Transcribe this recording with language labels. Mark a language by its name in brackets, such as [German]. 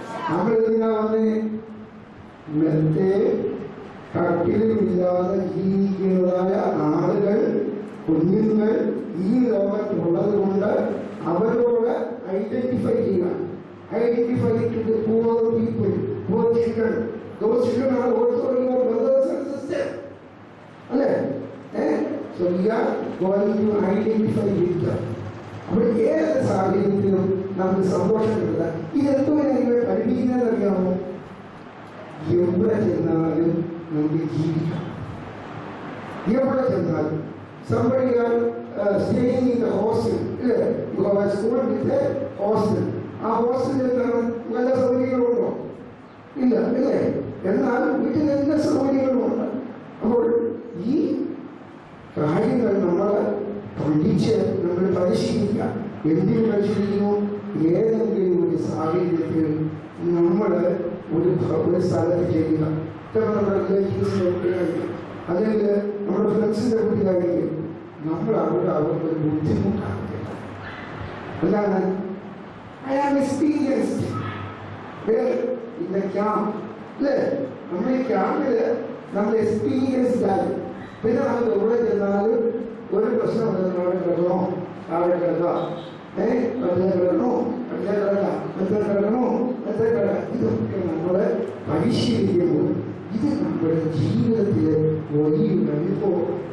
[Malayalam] നമ്മളിതിനാ വന്നേ മെത്തെ കട്ടിലുമില്ലാതെ ജീവിക്കുന്നതായ ആളുകൾ, കുഞ്ഞുങ്ങൾ ഈ ലോകത്തുള്ളത് കൊണ്ട് അവരോട് ഐഡന്റിഫൈ ചെയ്യാം. [English] Identify to the poor people, poor children. Those children are also your brothers and sisters. അല്ലേ? So we are going to identify with them. [Malayalam] അപ്പോൾ ഏത് സാഹചര്യത്തിലും നമുക്ക് സന്തോഷം കിട്ടുക. ഇതെന്തോ നിങ്ങൾ പഠിപ്പിക്കുന്നത് അറിയാമോ? എവിടെ ചെന്നാലും നമുക്ക് ജീവിക്കാം. എവിടെ ചെന്നാലും [English] somebody are staying in the hostel. You have a school with a hostel. [Malayalam] ആ ഹോസ്റ്റലിൽ നല്ല സൗകര്യങ്ങളുണ്ടോ? ഇല്ല അല്ലേ? എന്നാൽ വീട്ടിൽ എല്ലാ സൗകര്യങ്ങളുമുണ്ട്. അപ്പോൾ ഈ കാര്യങ്ങൾ നമ്മൾ പഠിച്ച് നമ്മൾ പരിശീലിക്കാം. എന്തിനു പരിശീലിക്കുന്നു? ഏതെങ്കിലും ഒരു സാഹചര്യത്തിൽ നമ്മൾ ഒരു സ്ഥലത്ത് ചെയ്യുക. നമ്മുടെ റിലേറ്റീവ്സിൻ്റെ കുട്ടികളായിരിക്കും, അല്ലെങ്കിൽ നമ്മുടെ ഫ്രണ്ട്സിൻ്റെ കുട്ടികളായിരിക്കും. നമ്മൾ അവർക്ക് ഒരു ബുദ്ധിമുട്ടാകുന്നില്ല. എന്താണ്? [English] I am experienced in the camp. [Malayalam] അല്ലേ? നമ്മൾ ഈ ക്യാമ്പില് നമ്മൾ എക്സ്പീരിയൻസ്ഡ് ആയി. പിന്നെ നമ്മൾ എവിടെ ചെന്നാലും ഒരു പ്രശ്നം അവിടെ കിടക്കണോ, അവിടെ കിടക്കാം, അവിടെ കിടക്കണോ, അവിടെ കിടക്കാം, മറ്റേ കിടക്കണോ, മറ്റേ കിടക്കാം. ഇതൊക്കെ നമ്മളെ പരിശീലിക്കുമ്പോൾ ഇത് നമ്മുടെ ജീവിതത്തിലെ വലിയൊരു അനുഭവം.